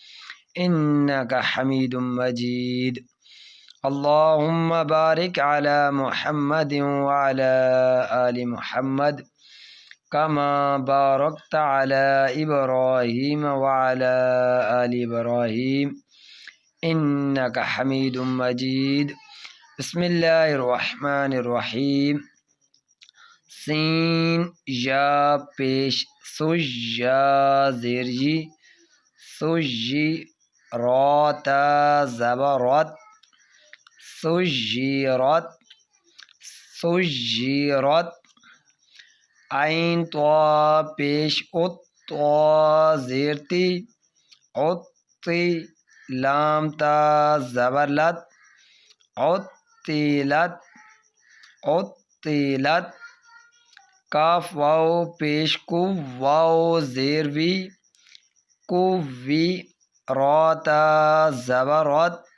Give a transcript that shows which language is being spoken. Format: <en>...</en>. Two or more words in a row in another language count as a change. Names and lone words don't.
<ar>انک حمید مجید، اللہم بارک علی محمد وعلی آل محمد کما بارکت علی ابراہیم وعلی آل ابراہیم انک حمید مجید۔ بسم اللہ الرحمن الرحیم۔</ar> <ur>سین یا پیش سوج یا زیر جی سوجی رات زبرات سجیرات سجیرات، عین تو پیش ات تو زیر تی عطی، لام تا زبرلت عطیلت عطیلت، کاف واو پیش کو واو زیر وی کووی، رات زبرات</ur>